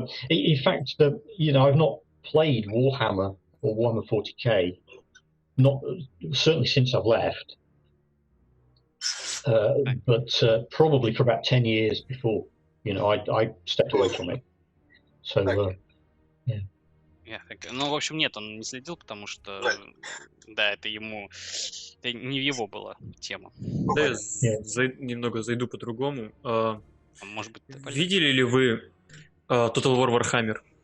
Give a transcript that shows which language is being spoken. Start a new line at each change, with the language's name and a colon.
English: In fact, I've not played Warhammer or Warhammer 40k, not certainly since I've left, but probably for about 10 years before. I stepped away from it. So, yeah.
Russian: Ну, в общем, нет, он не следил, потому что, да, это не в его была тема. Да, я немного зайду по-другому. Может быть, видели ли вы Total War Warhammer?